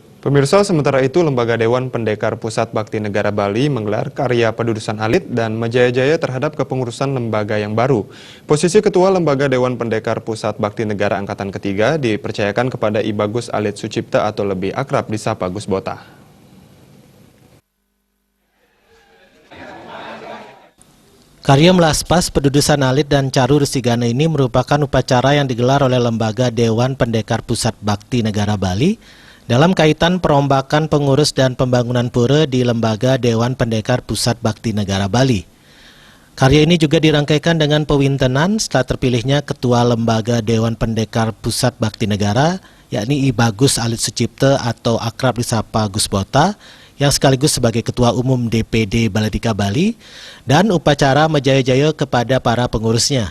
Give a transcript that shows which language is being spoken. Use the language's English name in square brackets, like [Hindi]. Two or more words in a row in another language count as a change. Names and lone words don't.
[Indonesian] Pemirsa, sementara itu Lembaga Dewan Pendekar Pusat Bakti Negara Bali menggelar karya pedudusan alit dan menjaya-jaya terhadap kepengurusan lembaga yang baru. Posisi Ketua Lembaga Dewan Pendekar Pusat Bakti Negara Angkatan Ketiga dipercayakan kepada I Bagus Alit Sucipta atau lebih akrab disapa Gus Bota. Karya melaspas pedudusan alit dan caru resigana ini merupakan upacara yang digelar oleh Lembaga Dewan Pendekar Pusat Bakti Negara Bali dalam kaitan perombakan pengurus dan pembangunan pura di Lembaga Dewan Pendekar Pusat Bakti Negara Bali. Karya ini juga dirangkaikan dengan pewintenan setelah terpilihnya Ketua Lembaga Dewan Pendekar Pusat Bakti Negara, yakni I Bagus Alit Sucipta atau akrab disapa Gus Bota, yang sekaligus sebagai Ketua Umum DPD Baladika Bali, dan upacara menjaya-jaya kepada para pengurusnya.